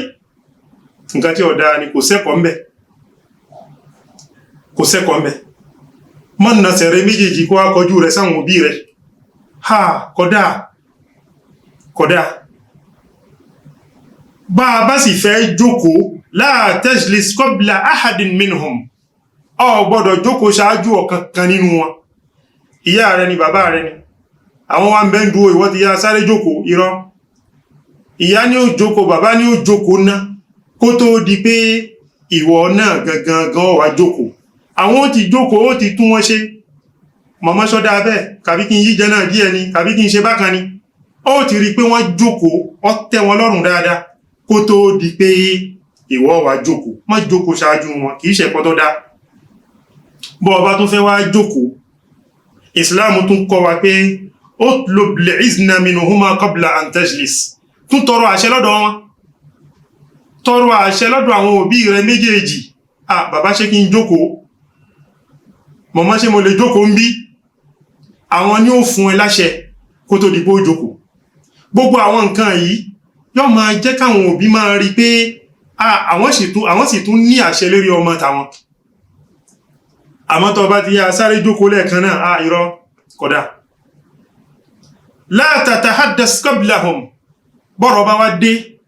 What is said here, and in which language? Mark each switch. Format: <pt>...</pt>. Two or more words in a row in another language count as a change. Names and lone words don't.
<yo>Nǹkan tí ó dáa ni, kò sẹ́kọ̀ọ́ ńbẹ̀. Kò sẹ́kọ̀ọ́ ńbẹ̀. Má nasẹ̀ rẹ̀ méjèèjì kó wá kọjú rẹ̀ sáwọn òbí rẹ̀. Kódà. Bá a bá sì fẹ́ jókòó,</yo> <ar>لا تجلس قبل أحد منهم,</ar> <yo>o gbọ́dọ̀ jókòó ṣáájú ọ̀kankan nínú wọn. Ìyá rẹ̀ ni, bàbá rẹ̀ ni, àwọn wa ń bẹ́ ń dúró, ìwọ ti yá sáré jókòó. Irọ́. Ìyá ni ó jókòó, bàbá ni ó jókòó ná, kó tó di pé ìwọ náà gangan wà jókòó. Àwọn ó ti jókòó, ó ti tún wọ́n ṣe. mọ̀mọ́ sọ́dá bẹ́ẹ̀ kàbí kí n yí jẹ náà díẹ̀ ni kàbí kí n ṣe bákan ni ó ti rí pé wọ́n jókòó ó tẹ́ wọn lọ́rùn dáadáa kó tó di pé ìwọ wá jókòó má jókòó ṣáájú wọn kìí ṣe ẹ̀kọ́ tó dá bọ́ ọba tó fẹ́ wá jókòó ìsìláàmù tún kọ́ wa pé</yo> <ar>اطلب الإذن منهما قبل أن تجلس</ar> <yo>tún tọrọ àṣẹ lọ́dọ̀ wọn tọrọ àṣẹ lọ́dọ̀ àwọn òbí rẹ méjèèjì bàbá ṣé kí n jókòó màmá ṣé mo lè jókòó ń bí àwọn ni ó fún ẹ láṣẹ kó tó di pé ó jókòó gbogbo àwọn nǹkan yìí yóò máa jẹ́ káwọn òbí máa rí pé àwọn sì tún ní àṣẹ lórí ọmọ tàwọn àmọ́ tó bá ti yá sáré jókòó lẹ́ẹ̀kan náà irọ́ kódà</yo> <ar>لا تتحدث قبلهم</ar> <yo>bọ́rọ̀ bá wá dé</yo>